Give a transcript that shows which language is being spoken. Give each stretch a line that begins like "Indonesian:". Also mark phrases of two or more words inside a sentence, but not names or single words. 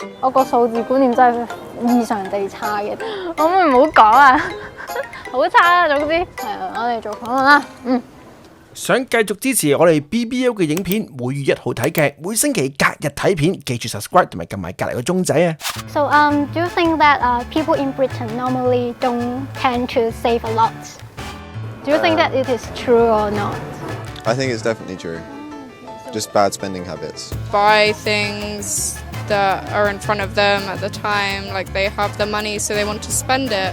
Cantonese: 我個數字觀念真係異常地差嘅，可唔可以唔好講啊？好差啊！總之係啊，我哋做訪問啦。想繼續支持我哋 BBL 嘅影片，每月1號睇劇，每星期隔日睇片，記住 subscribe 同埋撳埋隔離個鐘仔啊
English: So do you think that people in Britain normally don't tend to save a lot? Do you think that it is true or not? I think it's definitely true. Just bad spending habits. Buy things that are in front of them at the time, like they have the money so they want to spend it.